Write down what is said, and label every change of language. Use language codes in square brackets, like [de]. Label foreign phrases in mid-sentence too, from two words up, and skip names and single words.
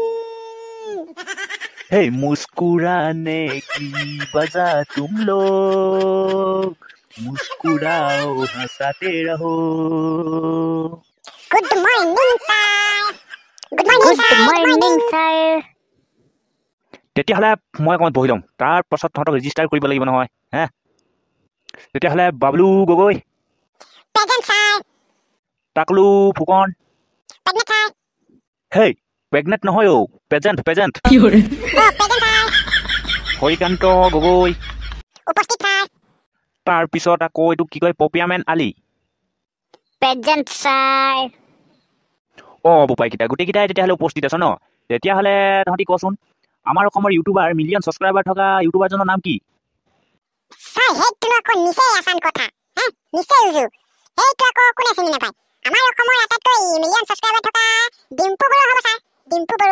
[hi] हे मुस्कुराने की वजह तुम लोग मुस्कुराओ हंसाते रहो [en] good morning sir good morning sir [as] তেতিয়াহলে মই অকমান বহি লম তাৰ পাছত তহঁতক ৰেজিষ্টাৰ কৰিব লাগিব নহয় হে তেতিয়াহলে বাবলু গগৈ [en] present sir [as] টাকলু ফুকন [en] present sir [as] হে প্ৰেগনেন্ট নহয় ও প্ৰেজেন্ট কি হৰে ও [en] present sir [as] হৰিকান্ত গগৈ উপস্থিত সৰ তাৰ পিছত আকৌ এটো কি কয় পপিয়ামেন আলী [en] present sir [as] অ বুপাই কিটা গুটি কিটাই তেতিয়াহলে উপস্থিত আছে ন তেতিয়াহলে তহঁতি কচোন আমাৰ অসমৰ ইউটিউবাৰ [en] million subscriber [as] থকা ইউটিউবাৰজনৰ নাম কি সৰ হেতু আকৌ নিচে আসান কথা হে নিচে উজু হেতু আকৌ কোনে চিনি নাপায় আমাৰ অসমৰ আটাইতকৈ [en] million subscriber [as] থকা ডিম্পু বৰুৱা হ'ব সৰ ডিম্পু বৰুৱা